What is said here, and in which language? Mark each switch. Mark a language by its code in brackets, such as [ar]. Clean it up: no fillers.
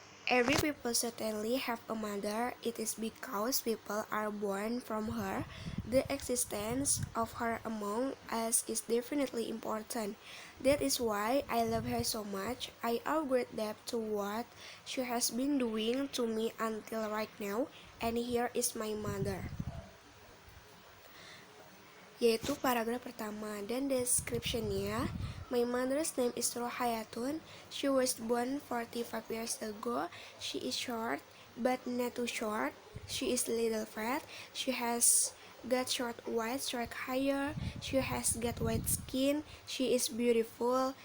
[en] Every people certainly have a mother. It is because people are born from her. The existence of her among us is definitely important. That is why I love her so much. I owe great debt to what she has been doing to me until right now. And here is my mother. [id] Yaitu paragraf pertama dan description-nya. [en] My mother's name is Rohayatun. She was born 45 years ago. She is short, but not too short. She is a little fat. She has got short white straight hair. She has got white skin. She is beautiful.